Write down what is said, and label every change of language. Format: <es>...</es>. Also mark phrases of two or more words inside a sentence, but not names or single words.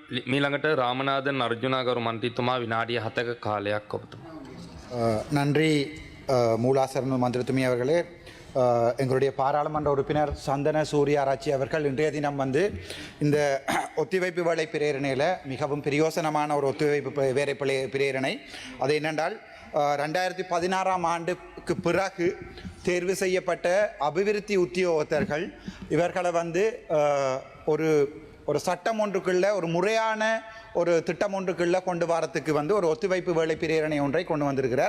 <si>මීළඟට රාමනාදන් අර්ජුනාගරු මන්ත්‍රීතුමා විනාඩිය 7ක කාලයක් ඔබතුමා.</si> <ta>நன்றி மூலாசரண மந்திரத்துமி அவர்களே. எங்களுடைய பாராளுமன்ற உறுப்பினர் சந்தன சூர்யாராச்சி அவர்கள் இன்றைய தினம் வந்து இந்த ஒத்திவைப்பு வேலை பிரேரணையில் மிகவும் பிரயோசனமான ஒரு ஒத்திவைப்பு வேலை பிரேரணை. அது என்னென்றால் 2016ஆம் ஆண்டுக்கு பிறகு தேர்வு செய்யப்பட்ட அபிவிருத்தி உத்தியோகத்தர்கள் இவர்களை வந்து ஒரு சட்டம் ஒன்றுக்குள்ள ஒரு முறையான ஒரு திட்டம் ஒன்றுக்குள்ள கொண்டு வரத்துக்கு வந்து ஒரு ஒத்திவைப்பு வேலை பிரேரணை ஒன்றை கொண்டு வந்திருக்கிறார்.</ta>